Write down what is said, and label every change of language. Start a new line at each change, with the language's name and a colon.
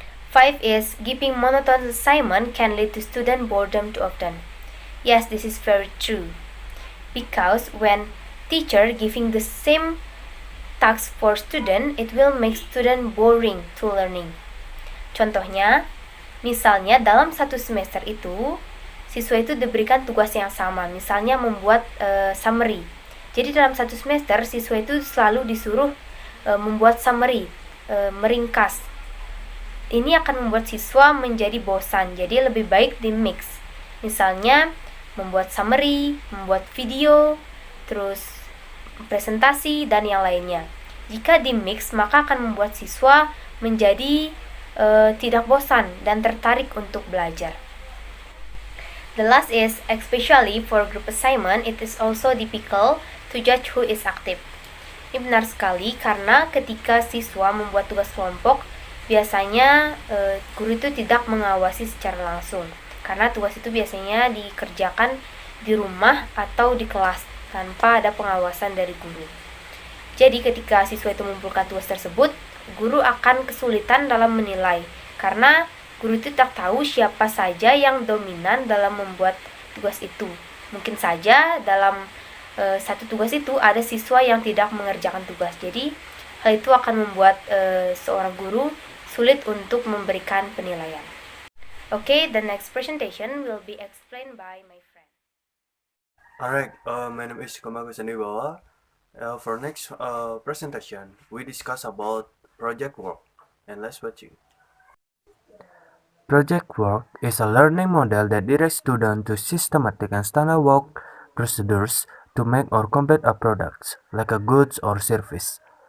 English: 5 is giving monotonous assignment can lead to student boredom too often. Yes, this is very true. Because when teacher giving the same task for student, it will make student boring to learning.
Indonesian: Contohnya, misalnya dalam satu semester itu, siswa itu diberikan tugas yang sama, misalnya membuat summary. Jadi dalam satu semester, siswa itu selalu disuruh membuat summary, meringkas. Ini akan membuat siswa menjadi bosan, jadi lebih baik di mix. Misalnya, membuat summary, membuat video, terus presentasi, dan yang lainnya. Jika di mix, maka akan membuat siswa menjadi tidak bosan dan tertarik untuk belajar.
English: The last is, especially for group assignment, it is also difficult to judge who is active.
Indonesian: Ini benar sekali karena ketika siswa membuat tugas kelompok, biasanya guru itu tidak mengawasi secara langsung. Karena tugas itu biasanya dikerjakan di rumah atau di kelas tanpa ada pengawasan dari guru. Jadi ketika siswa itu mengumpulkan tugas tersebut, guru akan kesulitan dalam menilai karena guru itu tak tahu siapa saja yang dominan dalam membuat tugas itu. Mungkin saja dalam satu tugas itu ada siswa yang tidak mengerjakan tugas. Jadi hal itu akan membuat seorang guru sulit untuk memberikan penilaian.
English: Okay, the next presentation will be explained by my friend. Alright, my name is Komang and Wibawa. For next presentation, we discuss about project work, and let's watch it. Project work is a learning model that directs students to systematic and standard work procedures to make or complete a product, like a goods or service.